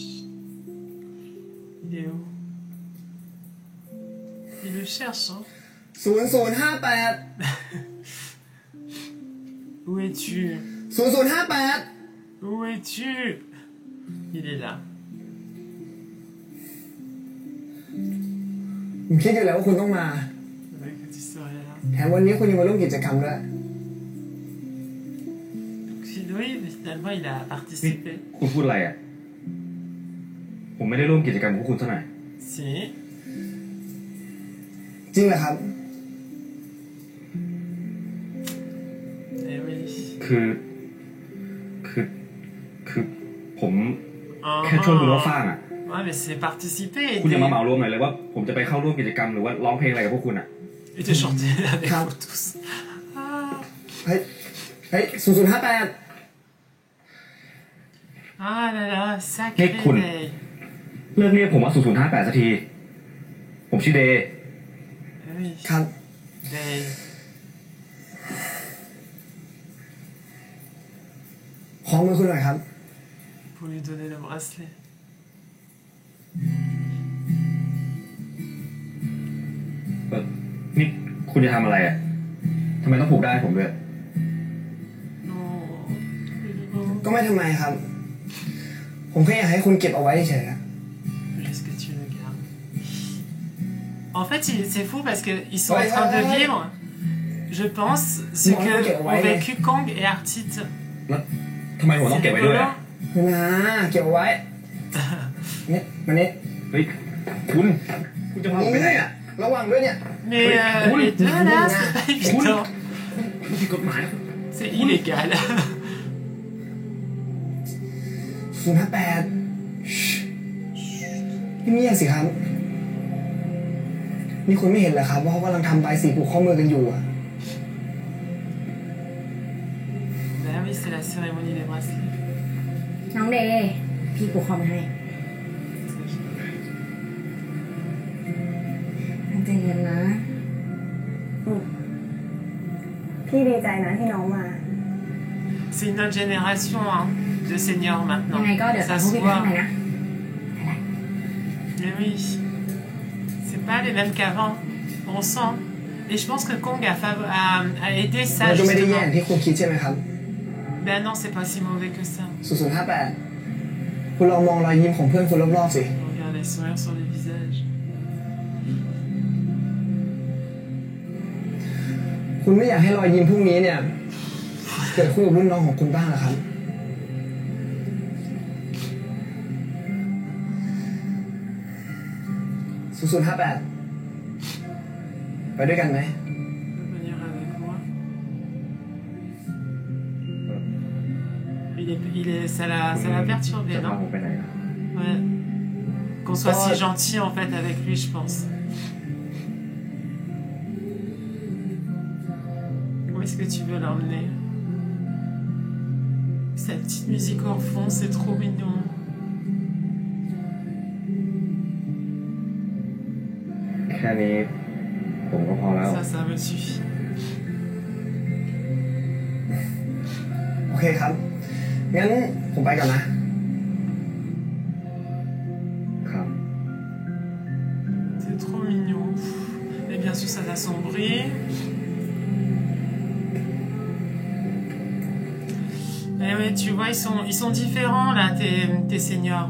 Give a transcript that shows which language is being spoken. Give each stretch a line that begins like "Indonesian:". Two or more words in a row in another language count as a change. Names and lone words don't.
French: Il est où? Il le cherche, hein. 0058 Où es-tu? 0058 Où es-tu? Il est là.
Thai: ผมคิดอยู่แล้วว่าคุณต้องมา แถมวันนี้คุณยังมาร่วมกิจกรรมด้วย
French: Oui, finalement, il a participé.
Thai: คุณพูดอะไรอ่ะผมไม่ได้ร่วมกิจกรรมกับคุณเท่าไหร่
French: Si.
Thai: จริงเหรอครับ
French: Eh oui.
Thai: คือผมแค่ชวนคุณว่าฟ้างอ่ะ
French: Ouais, mais c'est participer.
Thai: คุณอย่ามาเหมารวมหน่อยเลยว่าผมจะไปเข้าร่วมกิจกรรมหรือว่าร้องเพลงอะไรกับพวกคุณอ่ะ
French: Et de chanter avec vous tous.
Thai: เฮ้ย0058
French: Ah là là, sacré Day.
Thai: เลิกเรียกผมว่า0058สักทีผมชื่อเดย์
French: Oui.
Thai: ครับ
French: Day.
Thai: ขอมือคุณหน่อยครับ
French: Pour lui donner le bracelet.
Thai: นี่คุณจะทำอะไรอ่ะทำไมต้องผูกได้ผมด้วย ก็ไม่ทำไมครับ ผมแค่อยากให้คุณเก็บเอาไว้เฉยๆ
French: Est-ce que tu le gardes? En fait, c'est fou parce qu'ils sont en train de vivre, je pense, ce que ont vécu Kong et Artit.
Thai: ทำไมผมต้องเก็บไว้ด้วยอ่ะ นะเก็บเอาไว้เนี่ยมาเนี่ย เฮ้ยคุณจะพาผมไปไหนอ่ะ ระวังด้วยเนี่ย
French: Mais les deux là, c'est pas évident.
Thai: มันผิดกฎหมาย
French: C'est illégal.
Thai: 058 นี่เงียบสิครับ นี่คุณไม่เห็นเหรอครับว่าเขากำลังทำใบสีผูกข้อมือกันอยู่อ่ะ
French: Ben oui, c'est la cérémonie des bracelets.
Thai: น้องเดย์พี่ผูกคอมาให้ตั้งใจเรียนนะพี่ดีใจนะที่น้องมา
French: C'est une autre génération hein, de seniors maintenant.
Thai: ยังไงก็เดี๋ยว
French: Ça
Thai: พวก
French: se
Thai: พี่ไปข้าง
French: voit.
Thai: ในนะ
French: Mais oui, c'est pas les mêmes qu'avant. On sent. Et je pense que Kong a aidé ça
Thai: มันก็ไม่ได้แย่
French: justement.
Thai: ที่คุณคิดใช่ไหมครับ
French: Ben non, c'est pas si mauvais que ça.
Thai: 0058 คุณลองมองรอยยิ้มของเพื่อนคุณรอบๆสิ
French: Regarde les sourires sur les visages.
Thai: คุณไม่อยากให้รอยยิ้มพวกนี้เนี่ยเกิดขึ้นกับรุ่นน้องของคุณบ้างเหรอครับ 0058ไปด้วยกันไหม
French: Venir avec moi. Ça l'a perturbé,
Thai: จะพา
French: non?
Thai: ผมไปไหนอ่ะ
French: Ouais. Qu'on soit si gentil en fait avec lui, je pense. Où est-ce que tu veux l'emmener? Sa petite musique en fond, c'est trop mignon.
Thai: แค่นี้ผมก็พอแล้ว
French: Ça me suffit
Thai: โอเคครับงั้นผมไปก่อนนะ ครับ
French: C'est trop mignon. Et bien sûr, ça s'assombrit. Et ouais, tu vois, ils sont différents là, tes seniors.